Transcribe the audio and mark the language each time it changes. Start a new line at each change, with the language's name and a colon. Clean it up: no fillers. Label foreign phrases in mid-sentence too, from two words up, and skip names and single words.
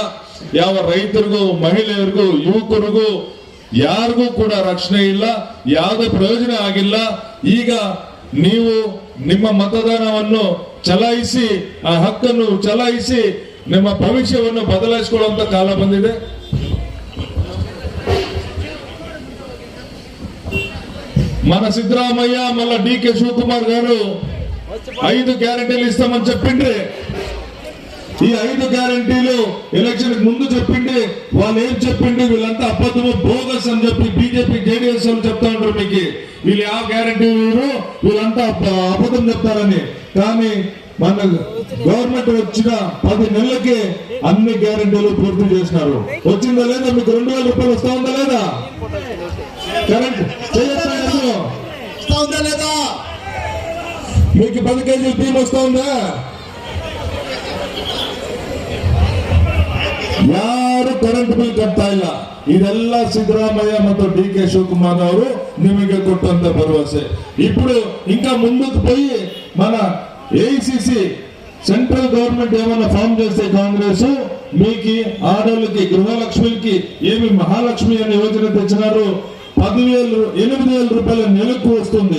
Kannada: ಯಾವ ರೈತರಿಗೂ, ಮಹಿಳೆಯರಿಗೂ, ಯುವಕರಿಗೂ ಯಾರಿಗೂ ಕೂಡ ರಕ್ಷಣೆ ಇಲ್ಲ, ಯಾವುದೇ ಪ್ರಯೋಜನ ಆಗಿಲ್ಲ. ಈಗ ನೀವು ನಿಮ್ಮ ಮತದಾನವನ್ನು ಚಲಾಯಿಸಿ, ಆ ಹಕ್ಕನ್ನು ಚಲಾಯಿಸಿ ನಿಮ್ಮ ಭವಿಷ್ಯವನ್ನು ಬದಲಾಯಿಸಿಕೊಳ್ಳುವಂತ ಕಾಲ ಬಂದಿದೆ.
Telugu: మన సిద్ధరామయ్య మళ్ళా DK శివకుమార్ గారు 5 గ్యారెంటీలు ఇస్తామని చెప్పిండ్రి. ఈ 5 గ్యారెంటీలు ఎలక్షన్ ముందు చెప్పిండి, వాళ్ళు ఏం చెప్పిండి, వీళ్ళంతా అబద్ధము బోగస్ అని చెప్పి బీజేపీ JDS వాళ్ళు చెప్తా ఉంటారు. మీకు వీళ్ళు ಯಾವ గ్యారెంటీ వీళ్ళంతా అబద్ధం చెప్తారని. కానీ మన గవర్నమెంట్ వచ్చిన 10 నెలలకి అన్ని గ్యారెంటీలు పూర్తి చేసినారు. వచ్చిందా లేదా? మీకు 2000 రూపాయలు వస్తా ఉందా లేదా? కరెంట్ వస్తా ఉందా లేదా? మీకు 10 కేజీలు బియ్యం వస్తా ఉందా?
Kannada: ಯಾರು
English: current bill
Kannada: ಕಟ್ತಾ ಇಲ್ಲ. ಇದೆಲ್ಲ ಸಿದ್ದರಾಮಯ್ಯ ಮತ್ತು DK ಶಿವಕುಮಾರ್ ಅವರು ನಿಮಗೆ ಕೊಟ್ಟಂತ ಭರವಸೆ.
Telugu: ఇప్పుడు ఇంకా ముందుకు పోయి మన AICC
English: central government
Telugu: ఏమైనా ఫామ్ చేస్తే కాంగ్రెస్ మీకు ఆడోళ్ళకి, గృహలక్ష్మికి ఏమి మహాలక్ష్మి అనే యోజన తెచ్చినారు. 8,000 రూపాయల నెలకు వస్తుంది.